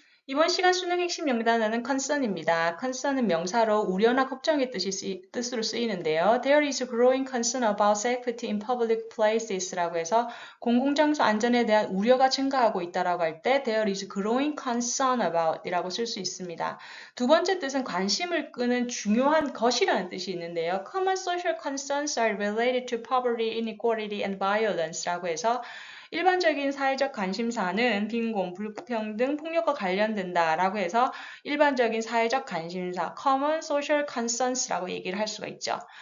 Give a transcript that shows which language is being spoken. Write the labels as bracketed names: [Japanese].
[Korean] 이번 시간 수능 핵심 영단어는 concern입니다. concern은 명사로 우려나 걱정의 뜻으로 쓰이는데요. [English] There is a growing concern about safety in public places [Korean] 라고 해서 공공장소 안전에 대한 우려가 증가하고 있다라고 할 때 [English] there is growing concern about [Korean] 이라고 쓸 수 있습니다. 두 번째 뜻은 관심을 끄는 중요한 것이라는 뜻이 있는데요. [English] Common social concerns are related to poverty, inequality and violence [Korean] 라고 해서 일반적인 사회적 관심사는 빈곤, 불평등, 폭력과 관련된다라고 해서 일반적인 사회적 관심사, [English] common social concerns [Korean] 라고 얘기를 할 수가 있죠.